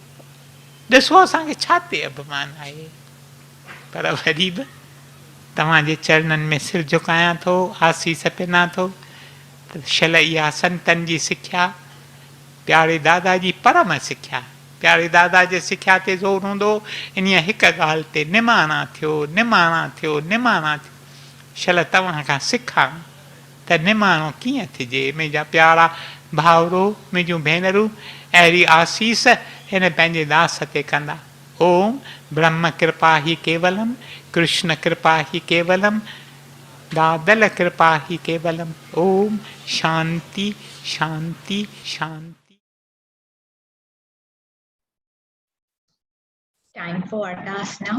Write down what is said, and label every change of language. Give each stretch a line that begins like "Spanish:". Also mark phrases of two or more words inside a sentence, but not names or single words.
Sindhi: ॾिसो असांखे छा ते अभिमान आहे। पर वरी बि तव्हांजे चरणनि में सिर झुकायां थो, आसीस पिना थो त शल इहा संतनि जी सिख्या, प्यारे दादा जी परम सिख्या, प्यारे दादा जे सिख्या ते ज़ोर हूंदो, इन हिकु ॻाल्हि ते निमाणा थियो, निमाणा थियो, निमाणा थियो। शल तव्हां खां सिखां त निमाणो कीअं थिजे। मुंहिंजा प्यारा भाउरो, मुंहिंजूं भेनरूं, अहिड़ी आसीस हिन पंहिंजे दास ते कंदा।
Sanskrit: ओम ब्रह्म कृपा ही केवलम, कृष्ण कृपा ही केवलम, दादल कृपा ही केवलम। ओम शांति शांति शांति।
English: Time for Ardas now.